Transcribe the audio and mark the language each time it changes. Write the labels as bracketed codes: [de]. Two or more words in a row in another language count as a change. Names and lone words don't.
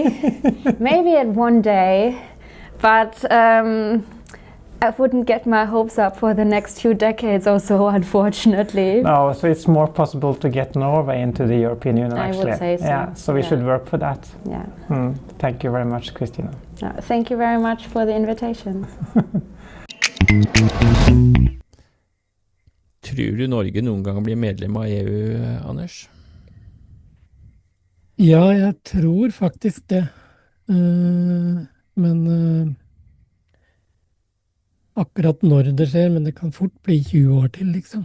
[en] Maybe at one day, but I wouldn't get my hopes up for the next few decades or so, unfortunately. No, so it's more possible to get Norway into the European Union, actually. I would say so. Yeah, so we should work for that. Yeah. Thank you very much, Christina. Thank you very much for the invitation. [no] Tror du Norge noen gang blir medlem av EU, Anders? Ja, jeg tror faktisk det. Men akkurat når det skjer, men det kan fort bli 20 år til, liksom.